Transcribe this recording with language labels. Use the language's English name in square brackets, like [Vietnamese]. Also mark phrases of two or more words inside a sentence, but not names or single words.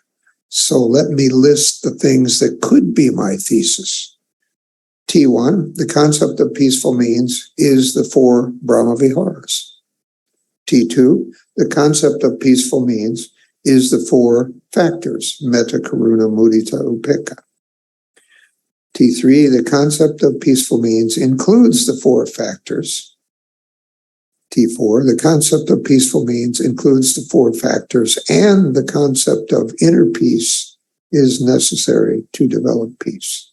[English] So let me list the things that could be my thesis. T1, the concept of peaceful means is the 4 [Pali] Brahma Viharas. [English] T2, the concept of peaceful means is the 4 factors, [Pali] metta, karuna, mudita, upekkha. [English] T3, the concept of peaceful means includes the 4 factors. T4, the concept of peaceful means includes the 4 factors, and the concept of inner peace is necessary to develop peace.